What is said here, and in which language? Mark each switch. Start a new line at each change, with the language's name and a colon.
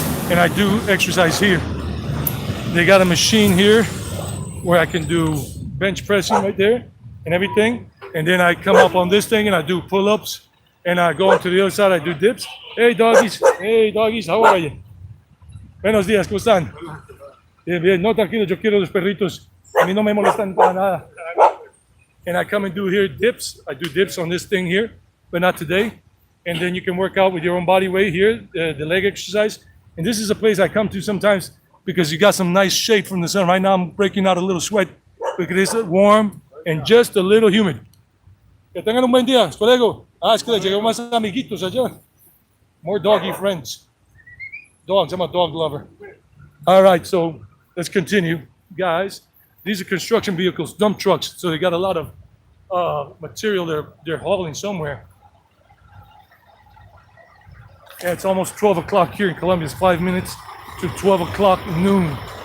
English: And I do exercise here. They got a machine here where I can do bench pressing right there and everything. And then I come up on this thing and I do pull-ups. And I go to the other side, I do dips. Hey doggies, how are you?
Spanish: Buenos días, ¿cómo están? Bien, bien, no tranquilo, yo quiero los perritos. A mí no me molestan para nada.
English: And I come and do here dips. I do dips on this thing here, but not today. And then you can work out with your own body weight here, the leg exercise. And this is a place I come to sometimes because you got some nice shade from the sun. Right now I'm breaking out a little sweat because it's warm and just a little humid.
Spanish: Que tengan un buen día, hasta luego. Es que le llegó más amiguitos allá.
English: More doggy friends. Dogs, I'm a dog lover. All right, so let's continue, guys. These are construction vehicles, dump trucks. So they got a lot of material they're hauling somewhere. Yeah, it's almost 12 o'clock here in Colombia. It's 5 minutes to 12 o'clock noon.